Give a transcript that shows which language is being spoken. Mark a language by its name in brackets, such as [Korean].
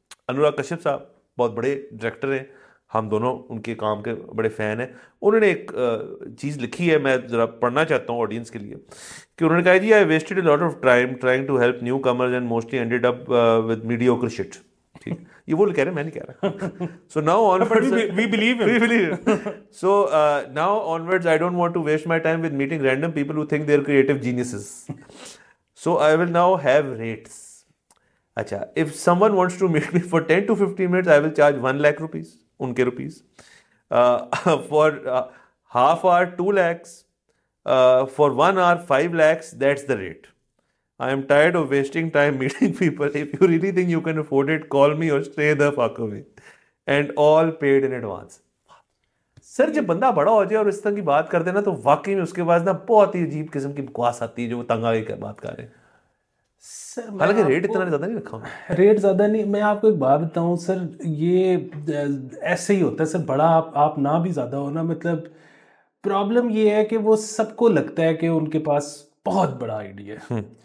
[Hindi] अनुराग कश्यप साहब बहुत बड़े डायरेक्टर हैं, हम दोनों उनके काम के बड़े फ़ैन हैं। उन्होंने एक चीज़ लिखी है, मैं ज़रा पढ़ना चाहता हूँ ऑडियंस के लिए, कि उन्होंने कहा जी [English] I wasted a lot of time trying to help newcomers and mostly ended up with mediocre shit. [Hindi] ठीक, ये वो कह रहे हैं, मैं नहीं कह रहा। [English] So now onwards we believe so now onwards I don't want to waste my time with meeting random people who think they're creative geniuses. So I will now have rates. अच्छा, if someone wants to meet me for 10 to 15 minutes, I will charge 1 lakh rupees, उनके rupees. For half hour 2 lakhs. For 1 hour 5 lakhs. That's the rate. I am tired of wasting time meeting people. If you really think you can afford it, call me or stay the fuck away. And all paid in advance. [Hindi] Sir जब बंदा बड़ा हो जाए और इस तरह की बात कर देना तो वाकई में उसके बाद ना बहुत ही अजीब किस्म की बकवास आती है जो वो तंग आगे की बात कर रहे हैं। सर हालांकि रेट इतना ज़्यादा नहीं रखा, रेट ज़्यादा नहीं। मैं आपको एक बात बताऊं सर, ये ऐसे ही होता है सर, बड़ा आप ना भी ज़्यादा हो ना, मतलब प्रॉब्लम ये है कि वो सबको लगता है कि उनके पास बहुत बड़ा आइडिया है।